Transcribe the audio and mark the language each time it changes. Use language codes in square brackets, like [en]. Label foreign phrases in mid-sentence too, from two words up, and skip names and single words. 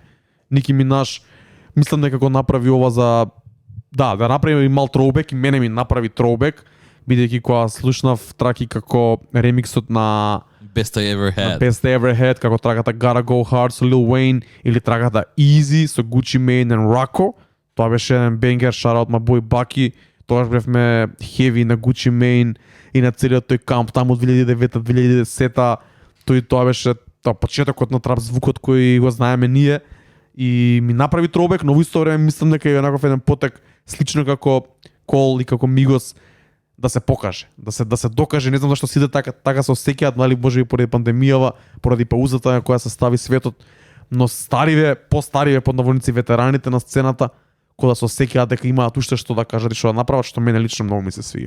[mk] Ники Минаж мислам дека го направи ова за да направи и мал троубек и мене ми направи троубек бидејќи кога слушнав траки како ремиксот на [en] Best I Ever Had. Best I Ever Had, [mk] како траката [en] Gotta Go Hard [mk] со Lil Wayne или траката Easy со Gucci Mane and Rocco. Тоа беше еден бенгер, [en] shout out my boy Baki. [mk] Тогаш бевме heavy на Gucci Mane и на целиот тој камп таму од 2009-2010. Тоа беше почетокот на трап звукот кој го знаеме ние и ми направи тробек, но во исто време мислам дека е онаков еден потек слично како Кол и како Мигос да се покаже, да се докаже, не знам зашто сите така се осеќаат, нали можеби поради пандемијава, поради паузата на која се стави светот, но постариве под наводници ветераните на сцената кога се осеќаат дека имаат уште што да кажат и што да направат, што мене лично многу ми се свиѓа.